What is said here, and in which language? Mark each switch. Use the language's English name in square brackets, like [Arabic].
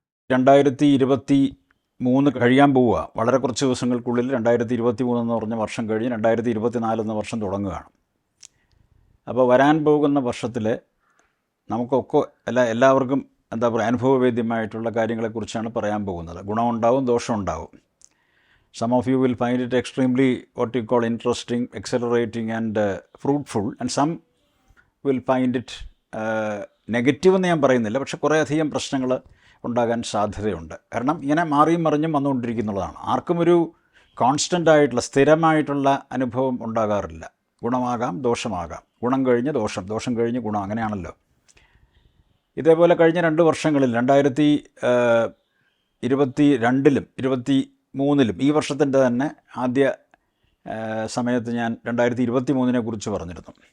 [Malayalam] 2023 കഴിയാൻ പോവുക. വളരെ കുറച്ച് ദിവസങ്ങൾക്കുള്ളിൽ 2023 എന്ന് പറഞ്ഞ വർഷം കഴിഞ്ഞ് 2024 എന്ന വർഷം തുടങ്ങുകയാണ്. അപ്പോൾ വരാൻ പോകുന്ന വർഷത്തിൽ നമുക്കൊക്കെ എല്ലാവർക്കും എന്താ പറയുക, അനുഭവവേദ്യമായിട്ടുള്ള കാര്യങ്ങളെക്കുറിച്ചാണ് പറയാൻ പോകുന്നത്. ഗുണമുണ്ടാവും, ദോഷമുണ്ടാവും. [English] Some of you will find it extremely what you call interesting, exhilarating and fruitful, and some will find it [Malayalam] negative എന്ന് ഞാൻ പറയുന്നില്ല, പക്ഷെ കുറേയധികം പ്രശ്നങ്ങൾ ഉണ്ടാകാൻ സാധ്യതയുണ്ട്. കാരണം ഇങ്ങനെ മാറിയും മറിഞ്ഞും വന്നുകൊണ്ടിരിക്കുന്നുള്ളതാണ്. ആർക്കും ഒരു കോൺസ്റ്റൻ്റ് ആയിട്ടുള്ള സ്ഥിരമായിട്ടുള്ള അനുഭവം ഉണ്ടാകാറില്ല. ഗുണമാകാം, ദോഷമാകാം. ഗുണം കഴിഞ്ഞ് ദോഷം, ദോഷം കഴിഞ്ഞ് ഗുണം, അങ്ങനെയാണല്ലോ. ഇതേപോലെ കഴിഞ്ഞ 2 വർഷങ്ങളിൽ 2022-ലും 2023-ലും ഈ വർഷത്തിൻ്റെ തന്നെ ആദ്യ സമയത്ത് ഞാൻ 2023 കുറിച്ച് പറഞ്ഞിരുന്നു.